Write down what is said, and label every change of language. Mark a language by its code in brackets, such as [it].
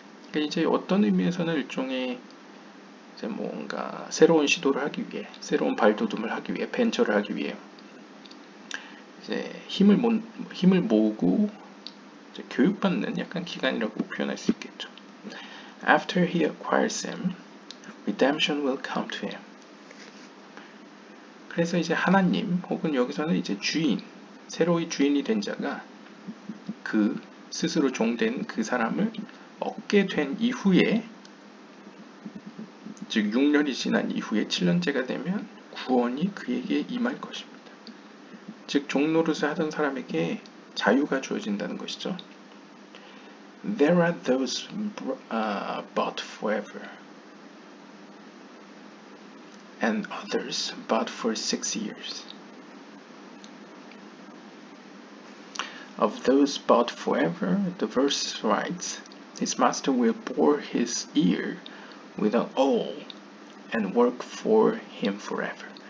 [ko] 그러니까 이제 어떤 의미에서는 일종의 이제 뭔가 새로운 시도를 하기 위해, 새로운 발돋움을 하기 위해, 벤처를 하기 위해 이제 힘을 모으고 이제 교육받는 약간 기간이라고 표현할 수 있겠죠. [en] After he acquires him, redemption will come to him. [ko] 그래서 이제 하나님 혹은 여기서는 이제 주인, 새로이 주인이 된 자가 그 스스로 종된 그 사람을 얻게 된 이후에, 즉 6년이 지난 이후에 7년째가 되면 구원이 그에게 임할 것입니다. 즉 종노릇을 하던 사람에게 자유가 주어진다는 것이죠. [en] There are those bought forever, and others bought for 6 years. Of those bought forever, the verse writes, his master will bore his ear with an awl and work for him forever.